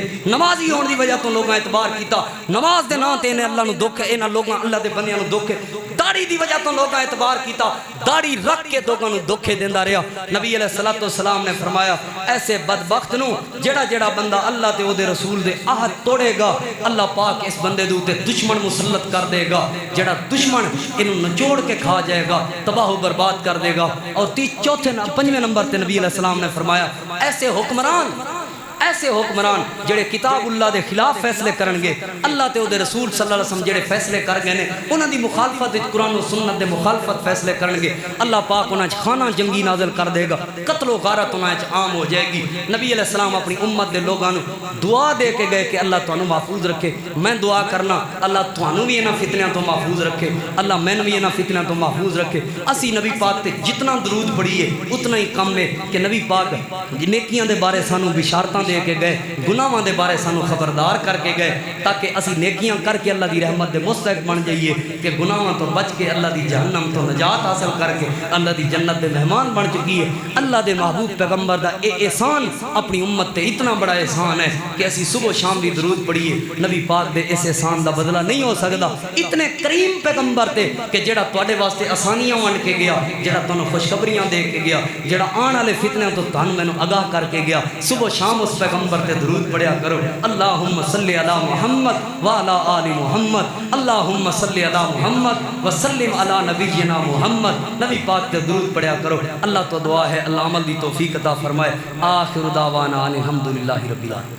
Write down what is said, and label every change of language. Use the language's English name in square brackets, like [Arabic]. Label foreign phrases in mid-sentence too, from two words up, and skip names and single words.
[Punjabi] نمازی ہون دی وجہ تو لوگاں اعتبار کیتا نماز دے نام تے نے اللہ نو دھوکے انہاں لوگاں اللہ دے بندیاں نو دھوکے داڑھی دی وجہ تو لوگاں اعتبار کیتا داڑھی رکھ کے لوگاں نو دھوکے دیندا رہیا نبی علیہ الصلوۃ والسلام نے فرمایا ایسے بدبخت نو جڑا بندہ اللہ تے او دے رسول دے عہد توڑے گا اللہ پاک اس بندے دے اوتے دشمن مسلط کر دے گا جڑا دشمن انہوں نچوڑ کے کھا جائے گا تباہ و برباد کر دے گا اور پنجویں نمبر تے نبی علیہ السلام نے فرمایا ایسے حکمران جڑے کتاب اللہ دے خلاف فیصلے کرنگے اللہ تے او دے رسول صلی اللہ علیہ وسلم جڑے فیصلے کر گئے نے انہاں دی مخالفت قرآن و سنت دے مخالفت فیصلے کرنگے اللہ پاک انہاں چ خانہ جنگی نازل کر دے گا قتل و غارت انہاں چ عام ہو جائے گی نبی علیہ السلام اپنی امت دے لوگاں نو دعا دے کے گئے کہ اللہ تانوں محفوظ رکھے میں دعا کرنا اللہ تانوں بھی انہاں فتنیاں تو محفوظ رکھے اللہ مینوں بھی انہاں فتنیاں تو محفوظ رکھے اسی نبی پاک تے جتنا درود پڑھیے اتنا ہی کم ہے کہ نبی پاک نیکیاں دے بارے سانوں بشارتاں دے کے گئے گناہاں دے بارے سانو خبردار کر کے گئے تاکہ اسی نیکیاں کر کے اللہ دی رحمت دے مستحق بن جائیے کہ گناہاں تو بچ کے اللہ دی جہنم تو نجات حاصل کر کے اللہ دی جنت دے مہمان بن چکی ہے اللہ دے محبوب پیغمبر دا اے احسان اپنی امت تے اتنا بڑا احسان ہے کہ اسی صبح و شام بھی درود پڑھیے نبی پاک دے اس احسان دا بدلہ نہیں ہو سکدا اتنے کریم پیغمبر تے کہ جڑا تواڈے واسطے آسانیاں ونڈ کے گیا جڑا تانوں خوشخبریاں دے کے گیا جڑا آن والے فتنوں تو تانوں مینوں آگاہ کر کے گیا صبح و شام اس پیغمبر تے درود پڑھیا کرو [Arabic] اللہم صلی علی محمد وعلی آل محمد اللہم صلی علی محمد وسلم علی نبینا محمد [Punjabi] نبی پاک تے درود پڑھیا کرو اللہ تو دعا ہے اللہ عمل دی توفیق عطا فرمائے [Arabic] آخر دعوانا الحمدللہ رب العالمین